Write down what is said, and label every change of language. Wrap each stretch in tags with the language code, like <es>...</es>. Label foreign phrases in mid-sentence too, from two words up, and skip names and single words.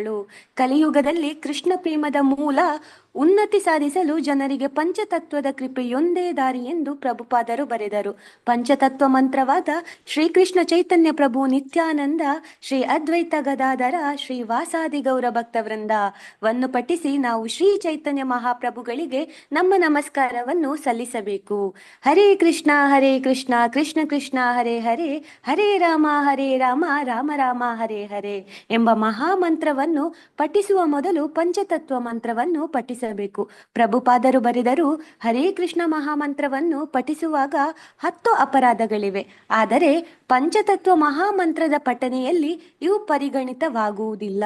<kn>ಕಲಿಯುಗದಲ್ಲಿ ಕೃಷ್ಣ ಪ್ರೇಮದ ಮೂಲ ಉನ್ನತಿ ಸಾಧಿಸಲು ಜನರಿಗೆ ಪಂಚತತ್ವದ ಕೃಪೆಯೊಂದೇ ದಾರಿ ಎಂದು ಪ್ರಭುಪಾದರು ಬರೆದರು. ಪಂಚತತ್ವ ಮಂತ್ರವಾದ ಶ್ರೀಕೃಷ್ಣ ಚೈತನ್ಯ ಪ್ರಭು ನಿತ್ಯಾನಂದ, ಶ್ರೀ ಅದ್ವೈತ ಗದಾಧರ, ಶ್ರೀ ವಾಸಾದಿ ಗೌರ ಭಕ್ತವೃಂದವನ್ನು ಪಠಿಸಿ ನಾವು ಶ್ರೀ ಚೈತನ್ಯ ಮಹಾಪ್ರಭುಗಳಿಗೆ ನಮ್ಮ ನಮಸ್ಕಾರವನ್ನು ಸಲ್ಲಿಸಬೇಕು.</kn> <sa>ಹರೇ ಕೃಷ್ಣ ಕೃಷ್ಣ ಕೃಷ್ಣ ಹರೇ ಹರೇ, ಹರೇ ರಾಮ ರಾಮ ರಾಮ ಹರೇ ಹರೇ</sa> <kn>ಎಂಬ ಮಹಾಮಂತ್ರವನ್ನು ಪಠಿಸುವ ಮೊದಲು ಪಂಚತತ್ವ ಮಂತ್ರವನ್ನು ಪಠಿಸಬೇಕು. ಪ್ರಭುಪಾದರು ಬರೆದರು, ಹರೇ ಕೃಷ್ಣ ಮಹಾಮಂತ್ರವನ್ನು ಪಠಿಸುವಾಗ 10 ಅಪರಾಧಗಳಿವೆ, ಆದರೆ ಪಂಚತತ್ವ ಮಹಾಮಂತ್ರದ ಪಠನೆಯಲ್ಲಿ ಇವು ಪರಿಗಣಿತವಾಗುವುದಿಲ್ಲ.</kn>